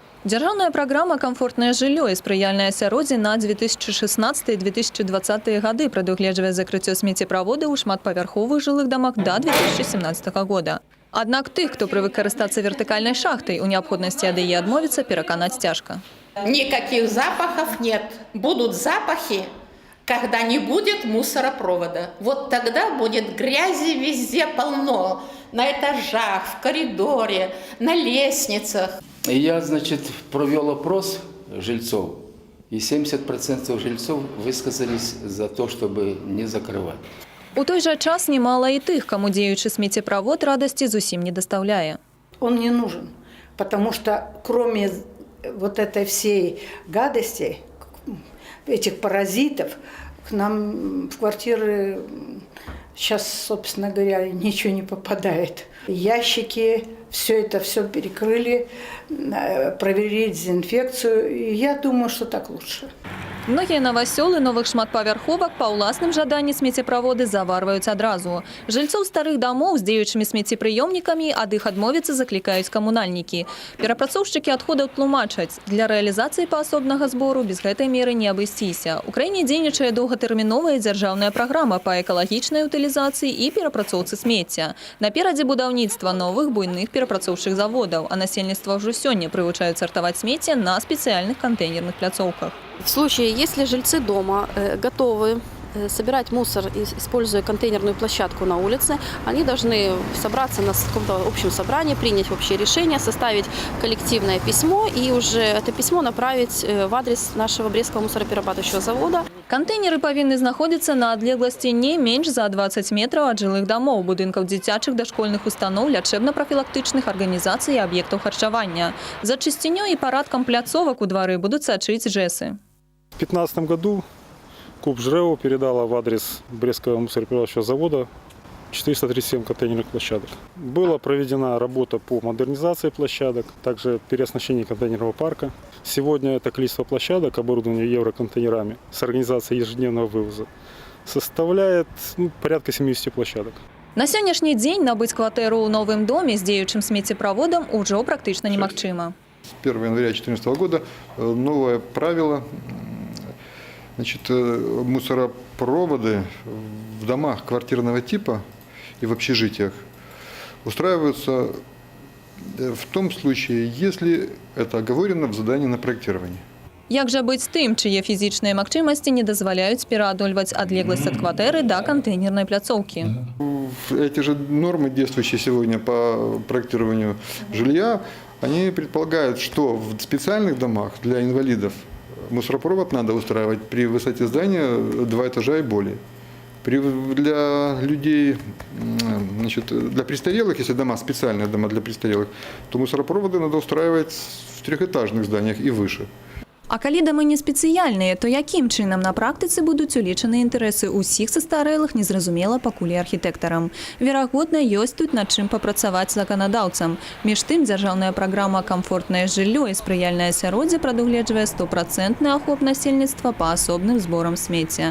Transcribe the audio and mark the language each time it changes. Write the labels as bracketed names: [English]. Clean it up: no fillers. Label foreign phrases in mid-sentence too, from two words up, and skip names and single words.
[Belarusian] Дзяржаўная праграма «Камфортнае жыллё і спрыяльнае асяроддзе» на 2016-2020 гады прадугледжвае закрыццё смеццеправодаў у шматпавярховых жылых дамах да 2017 года. Аднак тых, хто прывык карыстацца вертыкальнай шахтай, у неабходнасці ад яе адмовіцца, пераканаць цяжка. [Russian] Никаких запахов нет. Будут запахи, когда не будет мусоропровода. Вот тогда будет грязи везде полно. На этажах, в коридоре, на лестницах. Я, провел опрос жильцов, и 70% жильцов высказались за то, чтобы не закрывать. [Belarusian] У той жа час немало і тых, каму дзеючы смеццеправод радасці зусім не дастаўляе. [Russian] Он не нужен, потому что кроме вот этой всей гадости, этих паразитов, к нам в квартиры сейчас, собственно говоря, ничего не попадает. Ящики, все перекрыли, проверили дезинфекцию. И я думаю, что так лучше. [Belarusian] Многія новасёлы новых шматпавярховак па ўласным жаданні смеццеправоды заварваюць адразу. Жыльцоў старых дамоў з дзеючымі смеццепрыёмнікамі ад іх адмовіцца заклікаюць камунальнікі. Перапрацоўшчыкі адходаў тлумачаць, для рэалізацыі паасобнага збору без гэтай меры не абысціся. У краіне дзейнічае доўгатэрміновая дзяржаўная праграма па экалагічнай утылізацыі і перапрацоўцы смецця. Наперадзе будаўніцтва новых буйных перапрацоўчых заводаў, а насельніцтва ўжо сёння прывучаюць сартаваць смецце на спецыяльных кантэйнерных пляцоўках. [Russian] В случае, если жильцы дома готовы собирать мусор, используя контейнерную площадку на улице, они должны собраться на каком-то общем собрании, принять общее решение, составить коллективное письмо и уже это письмо направить в адрес нашего Брестского мусороперерабатывающего завода. [Belarusian] Контейнеры павінны знаходзіцца на адлегласці не менш за 20 метраў ад жылых дамоў, будынкаў дзіцячых дашкольных устаноў, лячэбна-прафілактычных арганізацый і аб'ектаў харчавання. За чысцінёй і парадкам пляцовак у двары будуць сачыць ЖЭСы. [Russian] В 2015 году КУП ЖРЭО передала в адрес Брестского мусороперерабатывающего завода 437 контейнерных площадок. Была проведена работа по модернизации площадок, также переоснащение контейнерного парка. Сегодня это количество площадок, оборудование евроконтейнерами с организацией ежедневного вывоза, составляет порядка 70 площадок. [Belarusian] На сённяшні дзень набыць кватэру ў новым доме з дзеючым смеццеправодам ужо практычна немагчыма. [Russian] С 1 января 2014 года новое правило. Мусоропроводы в домах квартирного типа и в общежитиях устраиваются в том случае, если это оговорено в задании на проектирование. [Belarusian] Як жа быць тым, чые фізічныя магчымасці не дазваляюць пераадольваць адлегласць ад кватэры да кантэйнернай пляцоўкі? [Russian] Эти же нормы, действующие сегодня по проектированию жилья, они предполагают, что в специальных домах для инвалидов мусоропровод надо устраивать при высоте здания 2 этажа и более. Для людей, для престарелых, если дома, специальные дома для престарелых, то мусоропроводы надо устраивать в 3-этажных зданиях и выше. [Belarusian] А калі дамы не спецыяльныя, то якім чынам на практыцы будуць улічаны інтарэсы ўсіх састарэлых, незразумела пакуль і архітэктарам. Верагодна, ёсць тут над чым папрацаваць заканадаўцам. Між тым, дзяржаўная праграма «Камфортнае жыллё і спрыяльнае асяроддзе» прадугледжвае 100% ахоп насельніцтва па асобным зборам смецця.